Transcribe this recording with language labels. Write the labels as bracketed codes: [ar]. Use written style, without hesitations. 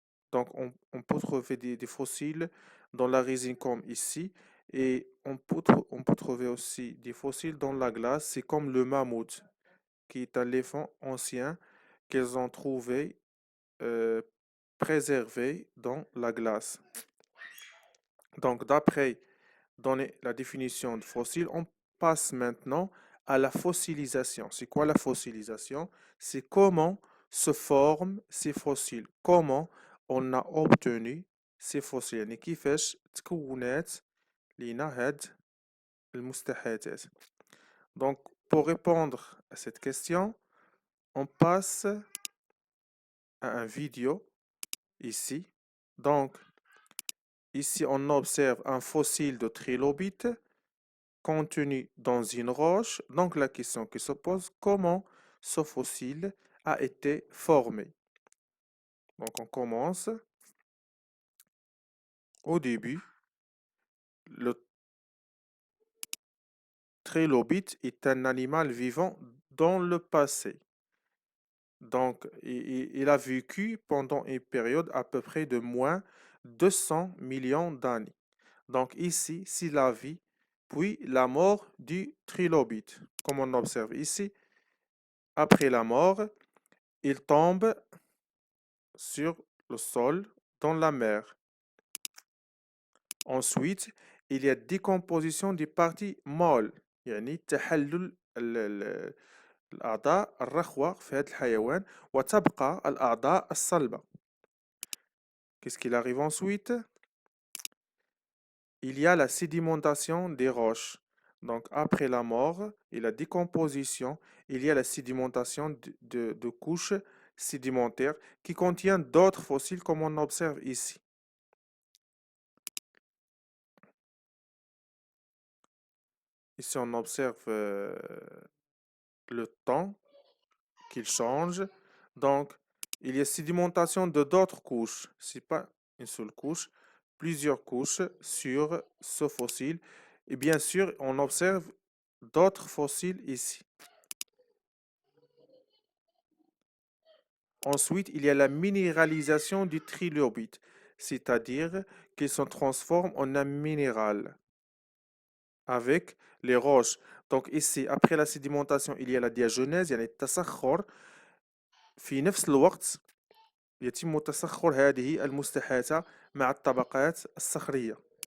[fr] Donc, on peut trouver des fossiles dans la résine, comme ici, et on peut trouver aussi des fossiles dans la glace, c'est comme le mammouth, qui est un éléphant ancien qu'ils ont trouvé euh, préservé dans la glace. Donc, d'après donner la définition de fossile, on passe maintenant à la fossilisation. C'est quoi la fossilisation? C'est comment se forment ces fossiles. Comment on a obtenu ces fossiles. [ar] يعني كيفاش تكونات لينا هاد المستحاثات. [fr] Donc, pour répondre à cette question, on passe à un vidéo ici. Donc, ici, on observe un fossile de trilobite contenu dans une roche. Donc la question qui se pose, comment ce fossile a été formé? Donc on commence. Au début, le trilobite est un animal vivant dans le passé. Donc, il a vécu pendant une période à peu près de moins 200 millions d'années. Donc ici, c'est la vie, puis la mort du trilobite. Comme on observe ici, après la mort, il tombe sur le sol dans la mer. Ensuite, il y a décomposition des parties molles. [ar] يعني تحلل الأعضاء الرخوة في هذا الحيوان وتبقى الأعضاء الصلبة. [fr] Qu'est-ce qu'il arrive ensuite? Il y a la sédimentation des roches. Donc, après la mort et la décomposition, il y a la sédimentation de couches sédimentaires qui contiennent d'autres fossiles comme on observe ici. Ici, on observe le temps qu'il change. Donc, il y a sédimentation de d'autres couches. Ce n'est pas une seule couche, plusieurs couches sur ce fossile. Et bien sûr, on observe d'autres fossiles ici. Ensuite, il y a la minéralisation du trilobite, c'est-à-dire qu'il se transforme en un minéral avec les roches. Donc ici, après la sédimentation, il y a la diagenèse, [ar] يعني التسخر. في نفس الوقت يتم تسخر هذه المستحاثة مع الطبقات الصخرية.